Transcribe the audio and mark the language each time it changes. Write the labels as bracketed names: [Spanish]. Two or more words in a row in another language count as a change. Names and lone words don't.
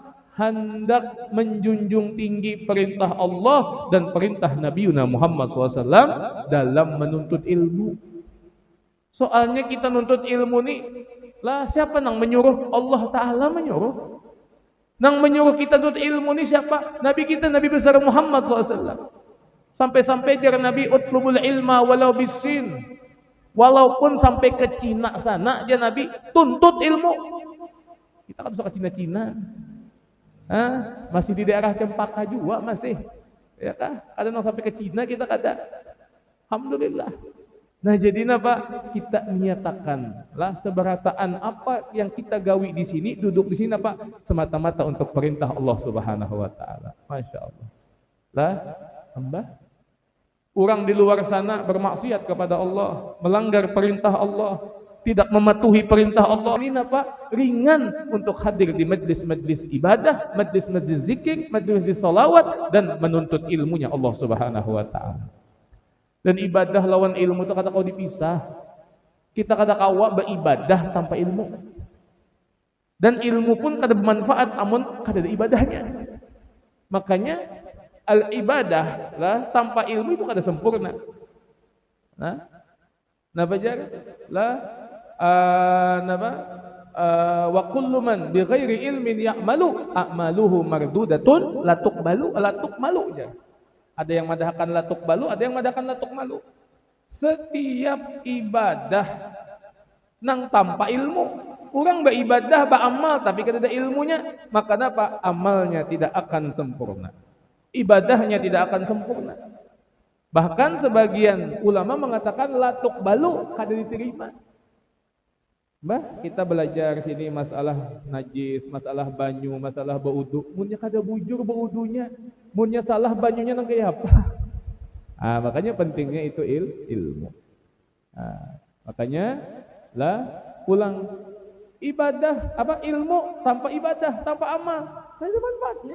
[Indonesian] Hendak menjunjung tinggi perintah Allah dan perintah Nabi Muhammad SAW dalam menuntut ilmu. [Banjar] Soalnya kita nuntut ilmu nih, lah siapa nang menyuruh? [Indonesian] Allah Ta'ala menyuruh. [Banjar] Nang menyuruh kita nuntut ilmu nih siapa? Nabi kita, Nabi besar Muhammad SAW. Sampai-sampai jar Nabi [Arabic] اطلبوا العلم ولو بالصين. [Indonesian] Walaupun sampai ke Cina sana aja Nabi tuntut ilmu. Kita kan suka Cina-Cina. Masih di daerah Cempaka juga masih, ya kan? [Banjar] Kadang sampai ke Cina kita kada. [Indonesian] Alhamdulillah. Nah jadi apa? [Banjar] Kita menyatakan lah seberataan apa yang kita gawi di sini, duduk di sini apa? [Indonesian] Semata-mata untuk perintah Allah [Arabic] سبحانه وتعالى. ما شاء الله. [Indonesian] Lah, hamba orang di luar sana bermaksiat kepada Allah, melanggar perintah Allah, tidak mematuhi perintah Allah. Ini apa? Ringan untuk hadir di majlis-majlis ibadah, majlis-majlis zikir, majlis-majlis salawat dan menuntut ilmunya Allah [Arabic] سبحانه وتعالى. [Banjar] Dan ibadah lawan ilmu itu kata kau dipisah. Kita kata kawa beribadah tanpa ilmu. Dan ilmu pun kada bermanfaat amun kada ada ibadahnya. Makanya [Arabic] العبادة [Banjar] lah tanpa ilmu itu kada sempurna. Napa jar? Lah [Arabic] وكل من بغير علم يعمل أعماله مردودة لا تقمل jar. [Banjar] Ada yang madahkan [Arabic] لا تقبل, [Banjar] ada yang madahkan [Arabic] لا تقمل. [Banjar] Setiap ibadah nang tanpa ilmu, orang beribadah beramal tapi kada ada ilmunya, [Indonesian] maka apa? Amalnya tidak akan sempurna. Ibadahnya tidak akan sempurna. Bahkan sebagian ulama mengatakan [Arabic] لا تقبل, [Banjar] kada diterima. Mbah, kita belajar sini masalah najis, masalah banyu, masalah baudu. Munnya kada bujur baudunya, munnya salah banyunya nang kaya apa? [Indonesian] Makanya pentingnya itu ilmu. Makanya lah pulang ibadah apa ilmu tanpa ibadah, tanpa amal, tidak ada manfaatnya.